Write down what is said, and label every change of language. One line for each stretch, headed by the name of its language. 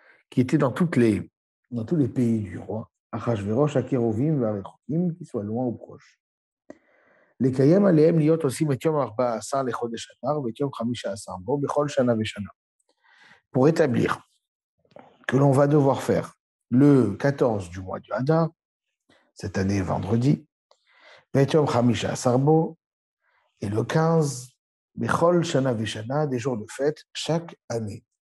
French: Qui étaient dans tous les pays du roi. Achashverosh,
Hebrew: Akerovim, Varechokim,
French: qui soient loin ou proches.
Hebrew: לקיים עליהם להיות עושים את יום 14 לחודש אדר ואת יום 15 בו בכל שנה ושנה.
French: Pour établir que l'on va devoir faire le 14 du mois du Hadar, cette année vendredi,
Hebrew: ואת יום 15 בו,
French: et le 15,
Hebrew: בכל שנה ושנה,
French: des jours de fête chaque année.